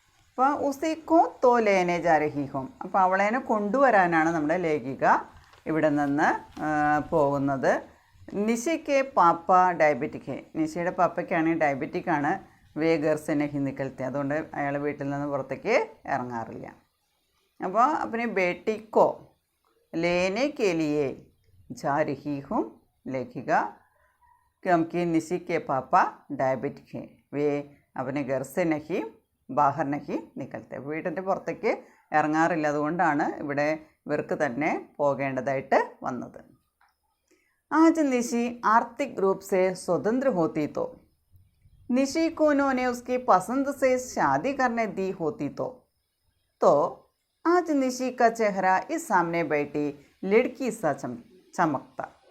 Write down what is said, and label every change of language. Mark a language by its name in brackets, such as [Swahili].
[Malayalam] അപ്പോൾ [Hindi] ഉസിക്കോ തോ ലേനെ ജാ രഹി ഹും, [Malayalam] അപ്പോൾ അവളേനെ കൊണ്ടുവരാനാണ് നമ്മുടെ ലേഖിക ഇവിടെ നിന്ന് പോകുന്നത്. [Hindi] നിഷിക്ക് പാപ്പ ഡയബറ്റിക് ഹെ, [Malayalam] നിഷിയുടെ പാപ്പയ്ക്കാണെങ്കിൽ ഡയബറ്റിക് ആണ്. [Hindi] വേ ഘർ സെ നഹി നിക്കൽത്തെ, [Malayalam] അതുകൊണ്ട് അയാൾ വീട്ടിൽ നിന്ന് പുറത്തേക്ക് ഇറങ്ങാറില്ല. അപ്പോൾ [Hindi] अपने बेटी को लेने के लिए जा रही हूँ लेखिका, क्योंकि निशी के पापा डायबिटिक हैं, वे अपने घर से नहीं ബാഹർ നഹി നിക്കൽത്തെ, [Malayalam] വീട്ടിൻ്റെ പുറത്തേക്ക് ഇറങ്ങാറില്ല. അതുകൊണ്ടാണ് ഇവിടെ ഇവർക്ക് തന്നെ പോകേണ്ടതായിട്ട് വന്നത്. [Hindi] ആജ് നിഷി ആർത്തിക് रूप से स्वतंत्र होती तो, निशी को उन्होंने उसकी पसंद से शादी करने दी होती तो आज निशी का चेहरा इस सामने बैठी लड़की सा चमकता.